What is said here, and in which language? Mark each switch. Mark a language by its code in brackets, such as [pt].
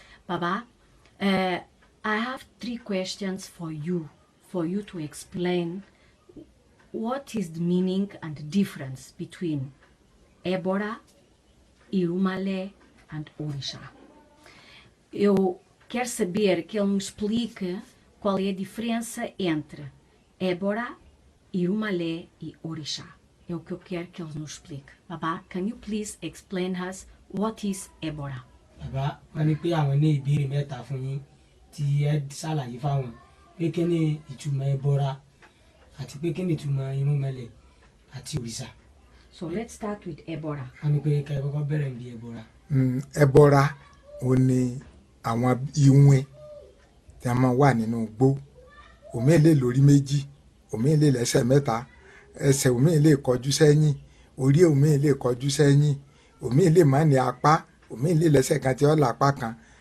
[en] Baba, I have 3 questions for you to explain what is the meaning and the difference between Ebora, Irunmole and Òrìsà. [pt] Eu quero saber que ele me explique qual é a diferença entre Ebora, Irunmole e Òrìsà. É o que eu quero que ele nos explique. [en] Baba, can you please explain us what is Ebora? [yo] Baba, wọ́n ní pé àwọn ní ìbéèrè mẹ́ta fún yín tí ẹ ṣàlàyé fáwọn pé kí ni ìtumọ̀ Ebora àti pé kí ni ìtumọ̀ Irúnmolè àti Òrìsà. [en] So let's start with Ebora. [yo] Wọ́n ní pé ká ẹ kọ́kọ́ bẹ̀rẹ̀ bí Ebora. Ebora ó ní àwọn ìwìn tí a máa wà nínú igbó. Òmíì lè lórí méjì, òmíì lè lẹ́sẹ̀ mẹ́ta, ẹsẹ̀ òmíì lè kọjú sẹ́yìn, orí òmíì lè kọjú sẹ́yìn, òmíì lè má ní apá, òmíì lè lẹ́sẹ̀ kan tí ó lápá kan.